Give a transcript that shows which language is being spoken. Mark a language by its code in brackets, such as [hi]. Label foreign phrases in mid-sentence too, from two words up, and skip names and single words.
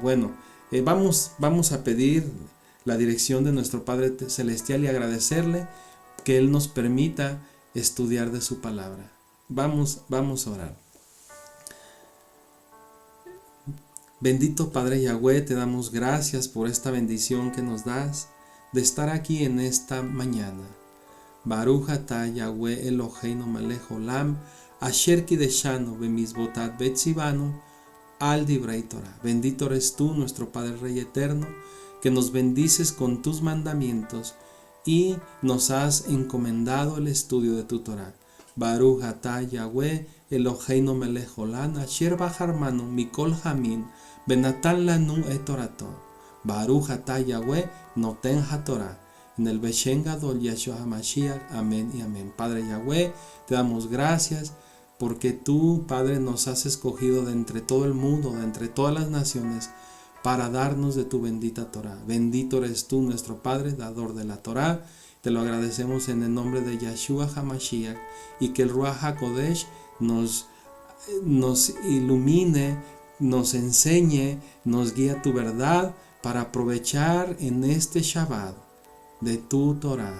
[es] Bueno, vamos a pedir la dirección de nuestro Padre Celestial y agradecerle que Él nos permita estudiar de su palabra. Vamos a orar. Bendito Padre Yahweh, te damos gracias por esta bendición que nos das de estar aquí en esta mañana. [he] ברוך אתה יהוה אלוהינו מלך עולם, אשר קידשנו במצוותיו וציוונו על דברי תורה. [es] Bendito eres tú, nuestro Padre Rey Eterno, que nos bendices con tus mandamientos y nos has encomendado el estudio de tu Torah. [he] ברוך אתה יהוה אלוהינו מלך עולם, אשר בחר בנו מכל העמים ונתן לנו את תורתו. ברוך אתה יהוה נותן התורה. [es] En el [he] בשם גדול [es] Yeshua HaMashiach. Amén y amén. Padre Yahweh, te damos gracias porque tú, Padre, nos has escogido de entre todo el mundo, de entre todas las naciones, para darnos de tu bendita Torah. Bendito eres tú, nuestro Padre, dador de la Torah. Te lo agradecemos en el nombre de Yeshua HaMashiach, y que el [he] רוח הקודש [es] nos ilumine, nos enseñe, nos guíe a tu verdad para aprovechar en este Shabbat de tu Torah.